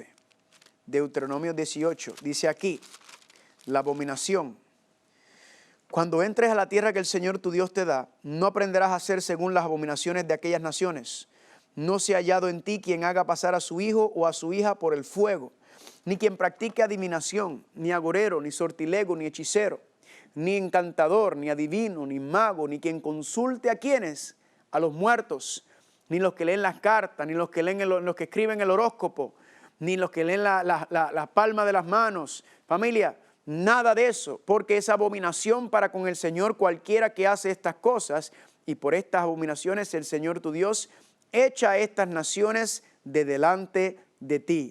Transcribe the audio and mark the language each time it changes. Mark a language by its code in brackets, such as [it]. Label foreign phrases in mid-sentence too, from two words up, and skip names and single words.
[es] Deuteronomio 18, dice aquí, la abominación. Cuando entres a la tierra que el Señor tu Dios te da, no aprenderás a hacer según las abominaciones de aquellas naciones. No se ha hallado en ti quien haga pasar a su hijo o a su hija por el fuego, ni quien practique adivinación, ni agorero, ni sortilego, ni hechicero, ni encantador, ni adivino, ni mago, ni quien consulte a quienes, a los muertos, ni los que leen las cartas, ni los que leen los que escriben el horóscopo, ni los que leen la palma de las manos. Familia, nada de eso, porque es abominación para con el Señor cualquiera que hace estas cosas, y por estas abominaciones el Señor tu Dios echa a estas naciones de delante de ti.